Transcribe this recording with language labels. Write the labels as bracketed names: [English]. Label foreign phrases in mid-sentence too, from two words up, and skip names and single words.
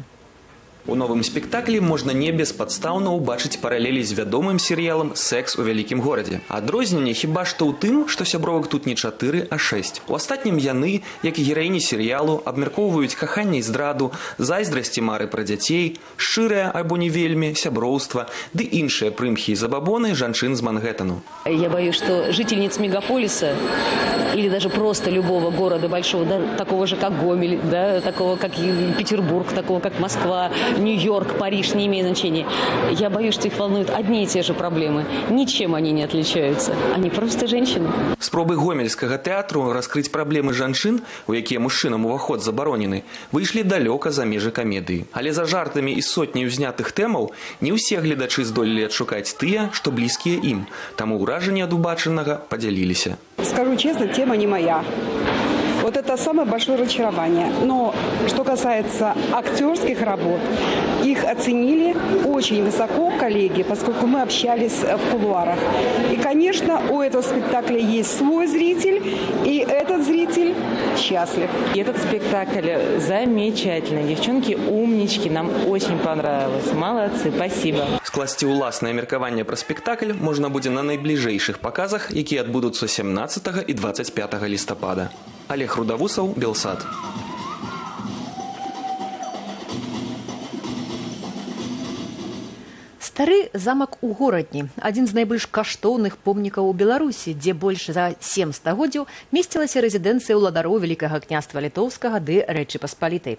[Belarusian] У новым спектаклі можна не беспадстаўна ўбачыць паралелі з вядомым серыялам «Секс у вялікім горадзе». Адрозненне хіба што ў тым, што сябровак тут не 4, а 6. У астатнім яны, як і гераіні серыялу, абмяркоўваюць каханне і здраду, зайздрасці мары пра дзяцей, шчырае альбо не вельмі, сяброўства, ды іншыя прымхі і забабоны жанчын з Мангеттану. [Russian] Я боюсь, что жительниц мегаполиса или даже просто любого города большого, да, такого же, как Гомель, да, такого, как Петербург, такого, как Москва, Нью-Йорк, Париж, не имеет значения. Я боюсь, что их волнуют одни и те же проблемы. Ничем они не отличаются. Они просто женщины. Спробы гомельскага тэатру раскрыць праблемы жанчын, у якія мужчынам уваход забаронены, выйшлі далёка за межы камедыі. Але за жартамі і сотняй узнятых тэмаў не ўсе гледачы здолелі адшукаць тыя, што блізкія ім. Таму ўражанні ад убачанага падзяліліся. Скажу честно, тема не моя. Вот это самое большое разочарование. Но что касается актерских работ, их оценили очень высоко коллеги, поскольку мы общались в кулуарах. И, конечно, у этого спектакля есть свой зритель, и этот зритель счастлив. И этот спектакль замечательный. Девчонки умнички, нам очень понравилось. Молодцы, спасибо. [Belarusian] Скласці ўласнае меркаванне пра спектакль можна будзе на найбліжэйшых паказах, якія адбудуцца 17 і 25 лістапада. Олег Рудавусаў, Белсат. Стары замак у горадні, адзін з найбольш каштоўных помнікаў у Беларусі, дзе больш за 7 стагоддзяў месцілася рэзідэнцыя ўладароў Вялікага княства Літоўскага ды Рэчы Паспалітай.